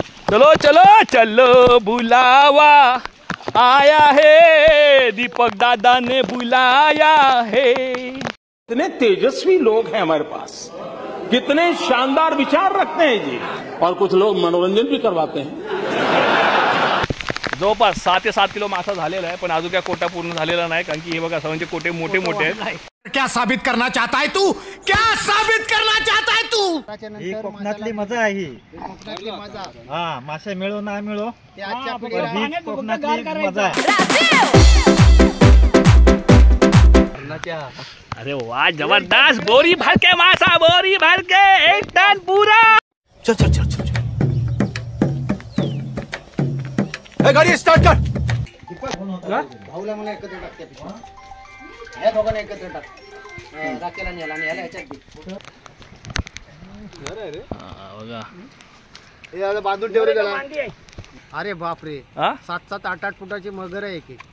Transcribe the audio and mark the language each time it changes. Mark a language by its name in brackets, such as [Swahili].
[Hindi] चलो चलो चलो बुलावा आया है, दीपक दादा ने बुलाया है। कितने तेजस्वी लोग हैं हमारे पास, कितने शानदार विचार रखते हैं जी। और कुछ लोग मनोरंजन भी करवाते हैं। [Marathi] जवळपास 6 ते 7 किलो मासा झालेला आहे, पण अजून काय कोटा पूर्ण झालेला नाही, कारण की हे बघा सर्वांचे कोटे मोठे मोठे आहेत। [Hindi] क्या साबित करना चाहता है तू? क्या साबित करना चाहता है तू? [Marathi] ही कोकणातली मजा आहे ही। कोकणातली मजा हा, मासे मिळो ना मिळो, ते आजच्या ही पिढीला कोकणातली मजा आहे। [Hindi] अरे वाह, जबरदस्त। बोरी भर के मासा, बोरी भर के 1 टन पूरा। चल चल चल चल गाड़ी स्टार्ट कर। [Marathi] भाऊला मला एकत्र टाकते या दोघांना एकत्र टाक। राकेला नेला आणि याला ह्याच्यात दे। बघा हे आता बांधून ठेवले त्याला। अरे बाप रे, हा 7-7, 8-8 फुटाची मगर आहे एक